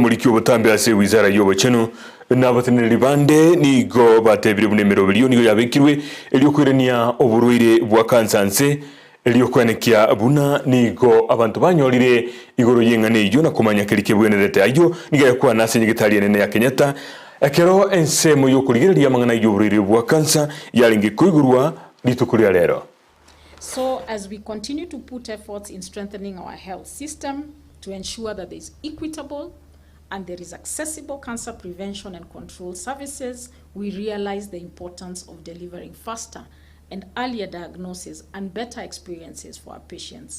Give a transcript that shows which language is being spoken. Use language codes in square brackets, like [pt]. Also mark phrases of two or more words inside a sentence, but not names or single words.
[luy] mulikio butambe ase wizara y'obukeno n'abateneri bande nigo batebire bunemero biliyo nigo yabekirwe eliokwirania oburwaire bwa kansanse eliokwanekia buna nigo abantu banyolire igoro yengane iyo nakumanya kelike bwenerete ayo niga yakwa nase nyigitali nene ya Kenyatta ekero ensemo yokuligereria mangana y'oburwaire bwa kansa yalinge kuigurwa litukulia lero. [en] So as we continue to put efforts in strengthening our health system to ensure that there is equitable and there is accessible cancer prevention and control services, we realize the importance of delivering faster and earlier diagnosis and better experiences for our patients.